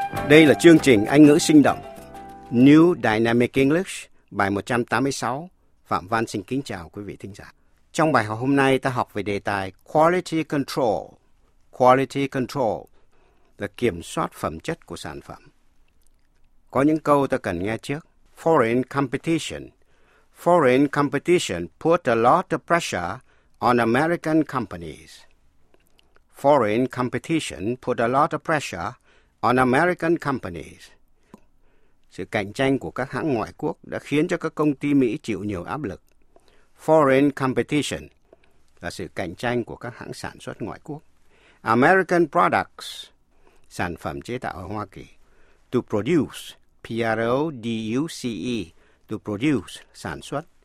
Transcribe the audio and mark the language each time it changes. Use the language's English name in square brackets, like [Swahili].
[Vietnamese] Đây là chương trình Anh ngữ sinh động New Dynamic English bài 186. Phạm Văn xin kính chào quý vị thính giả. Trong bài học hôm nay ta học về đề tài Quality Control. Quality Control là kiểm soát phẩm chất của sản phẩm. Có những câu ta cần nghe trước. [English] Foreign competition. Foreign competition put a lot of pressure on American companies. Foreign competition put a lot of pressure on American companies. [Vietnamese] Sự cạnh tranh của các hãng ngoại quốc đã khiến cho các công ty Mỹ chịu nhiều áp lực. [English] Foreign competition [Vietnamese] là sự cạnh tranh của các hãng sản xuất ngoại quốc. [English] American products, [Vietnamese] sản phẩm chế tạo ở Hoa Kỳ. [English] To produce, [Vietnamese] P-R-O-D-U-C-E, [English] to produce, [Vietnamese] sản xuất.